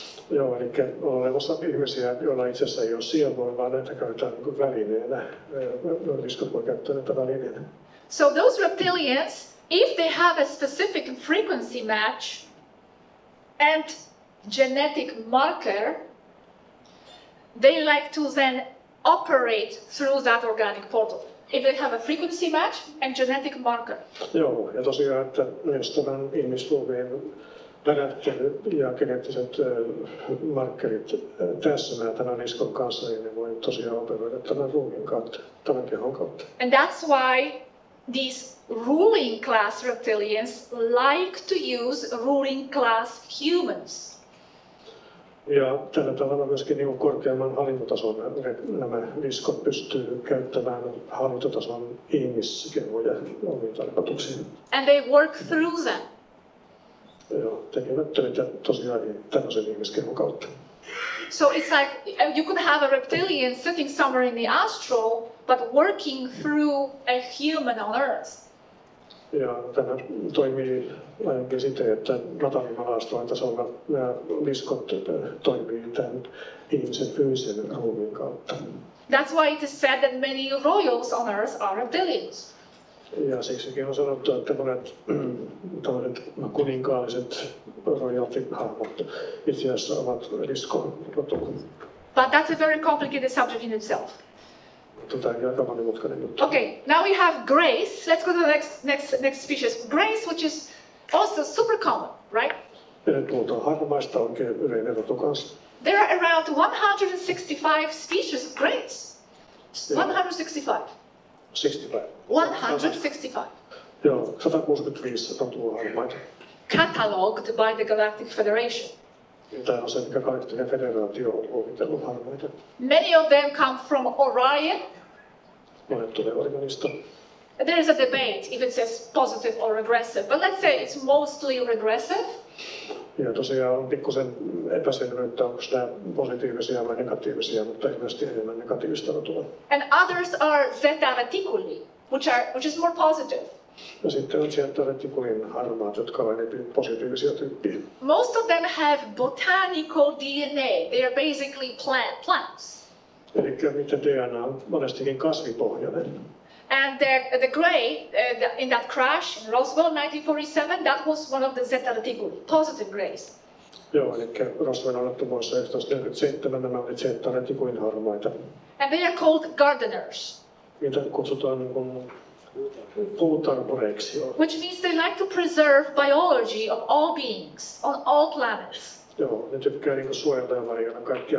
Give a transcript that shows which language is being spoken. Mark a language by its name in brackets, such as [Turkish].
[Finnish] Joo, eli on olemassa ihmisiä, joilla itse asiassa ei ole sielua, vaan näitä käytetään niin kuin välineenä. Liskot voi käyttää näitä välineenä. [English] So those reptilians, if they have a specific frequency match and genetic marker, they like to then operate through that organic portal. If they have a frequency match and genetic marker. [Finnish] Joo, ja tosiaan, että jos tämän ihmisruumiin värähtely ja geneettiset markkerit täsmää tämän liskon kanssa, niin ne voi tosiaan operoida tämän ruumiin kautta, tämän kehon kautta. [English] And that's why these ruling class reptilians like to use ruling class humans. [Finnish] Ja tällä tavalla myöskin niin korkeamman hallintotason nämä liskot pystyy käyttämään hallintotason ihmiskehoja omiin tarkoituksiin. [English] And they work through them. [Finnish] Joo, tekevät töitä tosiaan tämmöisen ihmiskehon kautta. [English] So it's like you could have a reptilian sitting somewhere in the astral, but working through a human on Earth. [Finnish] Ja tämä toimii ainakin siten, että nataalimalastojen tasolla nämä liskot toimii tämän ihmisen fyysisen ruumiin kautta. [English] That's why it is said that many royals on Earth are reptilians. [Finnish] Ja siksikin on sanottu, että monet tällaiset kuninkaalliset royalty-hahmot itse asiassa ovat lisko-rotua. [English] But that's a very complicated subject in itself. [Finnish] Tämä on aika monimutkainen juttu. [English] Okay, now we have grace. Let's go to the next species. Grace, which is also super common, right? [Finnish] Ja nyt puhutaan harmaista, oikein yleinen rotu kanssa. [English] There are around 165 species of grace. 165. 65. 165. [Finnish] Joo, 165 rotua harmaita. [English] Catalogued by the Galactic Federation. [Finnish] Tämä on se, mikä Galaktinen federaatio on luokitellut harmaita. [English] Many of them come from Orion. [Finnish] Monet tulee Orionista. [English] There is a debate if it says positive or regressive, but let's say it's mostly regressive. [Finnish] Ja tosiaan on pikkusen epäselvyyttä, onko nämä positiivisia vai negatiivisia, mutta ilmeisesti enemmän negatiivista rotua. [English] And others are Zeta Reticuli, which is more positive. [Finnish] Ja sitten on sieltä retikulin harmaat, jotka ovat enemmän positiivisia tyyppiä. [English] Most of them have botanical DNA. They are basically plants. [Finnish] Eli niiden DNA on monestikin kasvipohjainen. [English] And the gray, in that crash in Roswell 1947, that was one of the Zeta Reticuli, positive grays. [Finnish] Joo, eli Roswell onnettomuudessa 1947 nämä oli Zeta Reticulin harmaita. [English] And they are called gardeners. [Finnish] Niitä kutsutaan niin kuin puutarhureiksi. [English] Which means they like to preserve biology of all beings, on all planets. [Finnish] Joo, ne tykkää niin kuin suojella ja varjella kaikkia